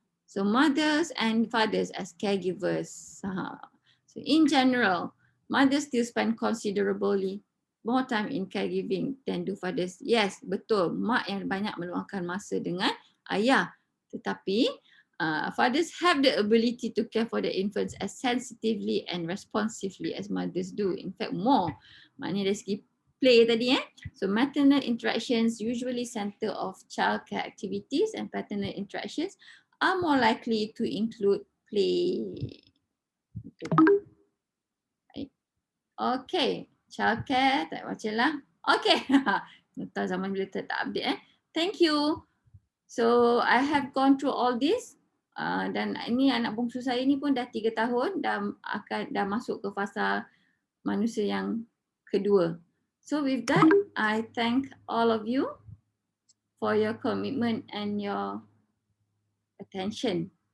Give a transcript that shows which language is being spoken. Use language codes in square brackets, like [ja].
[en] So mothers and fathers as caregivers. So in general, mothers still spend considerably more time in caregiving than do fathers. Yes, betul. [ms] Mak yang banyak meluangkan masa dengan ayah. [en] Tetapi fathers have the ability to care for the infants as sensitively and responsively as mothers do. In fact, more. [ms] Maknanya dari segi play tadi. [en] So maternal interactions usually center of childcare activities, and paternal interactions are more likely to include play. [ms] Okay, childcare tak baca lah. Okay, tak zaman bila tak update. [en] Thank you. So I have gone through all this. [ms] Dan ini anak bongsu saya ni pun dah 3 tahun, dah masuk ke fasa manusia yang kedua. [en] So with that, I thank all of you for your commitment and your attention.